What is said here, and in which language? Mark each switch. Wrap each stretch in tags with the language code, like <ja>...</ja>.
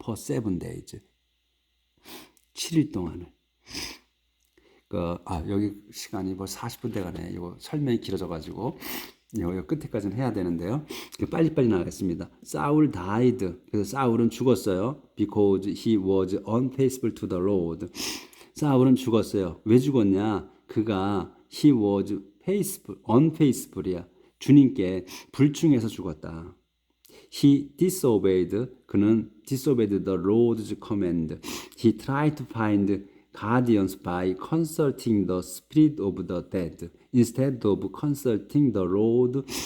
<en>for 7 days</en> <ko>7일 동안을. 여기 시간이 벌써 40분 돼가네. 이거 설명이 길어져가지고 이거 끝에까지는 해야 되는데요. 빨리빨리 나가겠습니다.</ko> <en>사울 died.</en> <ko>그래서 사울은 죽었어요.</ko> <en>Because he was unfaithful to the Lord.</en> <ko>사울은 죽었어요. 왜 죽었냐? 그가</ko> <en>he was faithful, unfaithful이야.</en> <ko>주님께 불충해서 죽었다.</ko> <en>He disobeyed.</en> <ko>그는</ko> <en>disobeyed the Lord's command. He tried to find guardians by consulting the spirit of the dead instead of consulting the Lord.</en>